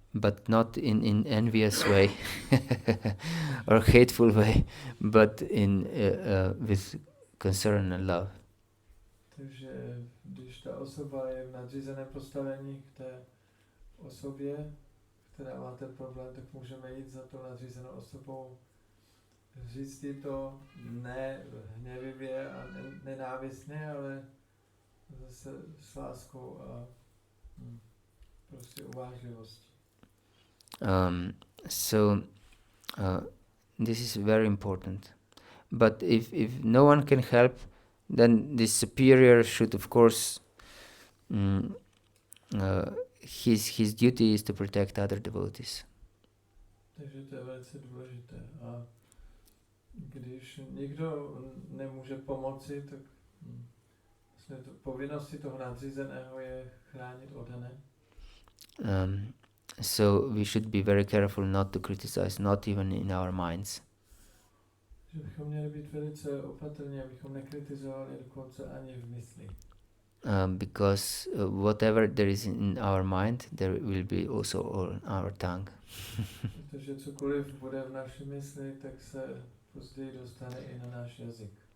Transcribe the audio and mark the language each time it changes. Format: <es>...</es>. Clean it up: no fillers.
<en>but not in envious way or hateful way, but in with concern and love.</en> <cs>Takže když ta osoba je v nadřízeném postavení k té osobě, která má ten problém, tak můžeme jít za tou nadřízenou osobou, říct jí to ne hněvivě a nenávistně, ale zase s láskou a prostě uvážlivostí.</cs> <en>So this is very important. But if no one can help, then the superior should, of course, his duty is to protect other devotees.</en> <cs>Takže to je velice důležité. A když nikdo nemůže pomoci, tak vlastně to povinností toho nadřízeného je chránit oddané.</cs> <en>So we should be very careful not to criticize, not even in our minds.</en> <cs>Že bychom měli být velice opatrní, abychom nekritizovali dokonce ani v mysli.</cs> <en>Because whatever there is in our mind, there will be also on our tongue.</en> <cs>Protože cokoliv bude v naší mysli, tak se později dostane i na náš jazyk.</cs>